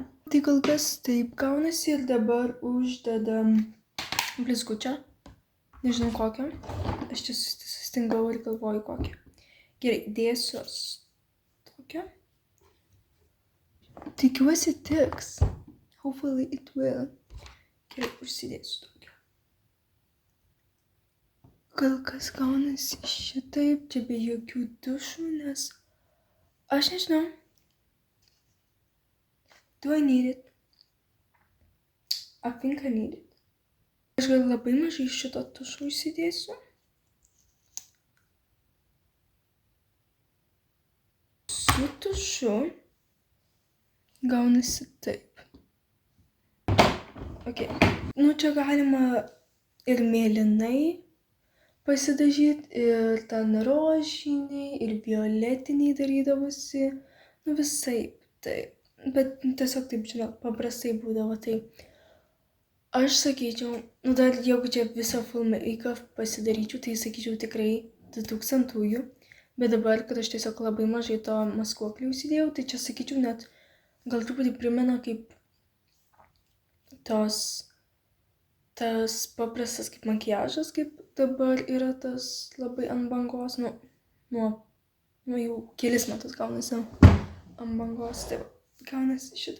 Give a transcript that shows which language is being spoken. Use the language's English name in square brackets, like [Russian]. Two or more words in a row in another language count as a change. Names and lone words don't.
[Lithuanian] Tai kol kas taip gaunasi ir dabar uždedam blizgučio. Nežinau kokią. Aš čia sustingau ir galvoju kokią. Gerai, dėsiu tokią. Tikiuosi tiks. [English] Hopefully it will. [Lithuanian] Gerai, užsidėsiu tokią. Gal kas gaunasi šitaip, čia be jokių dušų, nes aš nežinau. [English] Do I need it? I think I need it. [Lithuanian] Aš gal labai mažai šito tušo įsidėsiu. Su tušu gaunasi taip. Čia galima ir mėlynai pasidažyti, ir ten rožiniai, ir violetiniai darydavosi. Visaip taip. Bet tiesiog taip, žinok, paprastai būdavo tai. Aš sakyčiau, dar jeigu čia visą [English] full make-up [Lithuanian] pasidaryčiau, tai sakyčiau tikrai 2000-ųjų. Bet dabar, kad aš tiesiog labai mažai to maskuoklį užsidėjau, tai čia sakyčiau net gal truputį primena kaip tas paprastas kaip makiažas, kaip dabar yra tas labai ant bangos, nuo jau kelis metus gaunasi ant bangos, tai gaunasi šitai.